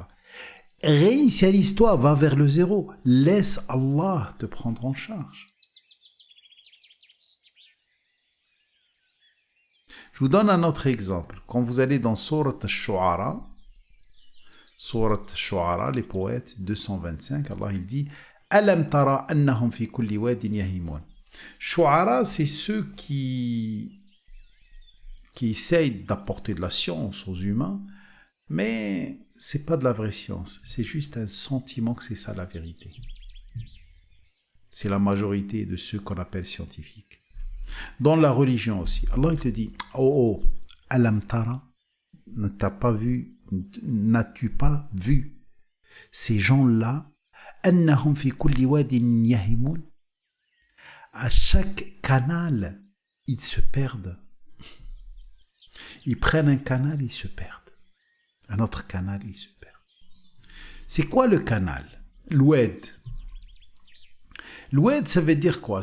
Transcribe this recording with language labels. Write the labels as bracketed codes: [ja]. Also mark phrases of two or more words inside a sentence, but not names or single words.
[fr] Réinitialise-toi, va vers le 0. Laisse Allah te prendre en charge. Je vous donne un autre exemple. Quand vous allez dans Surat al-Shu'ara, les poètes, 225, Allah il dit « [ar] ألم تر أنهم في كل واد يهيمون [fr] » Shu'ara, c'est ceux qui essayent d'apporter de la science aux humains, mais c'est pas de la vraie science, c'est juste un sentiment que c'est ça la vérité. C'est la majorité de ceux qu'on appelle scientifiques. Dans la religion aussi, Allah il te dit « Oh, [ar] ألم تر, [fr] n'as-tu pas vu ces gens-là, [ar] أنهم في كل واد يهيمون [fr] » À chaque canal, ils se perdent. Ils prennent un canal, ils se perdent. Un autre canal, ils se perdent. C'est quoi le canal? L'oued. L'oued, ça veut dire quoi?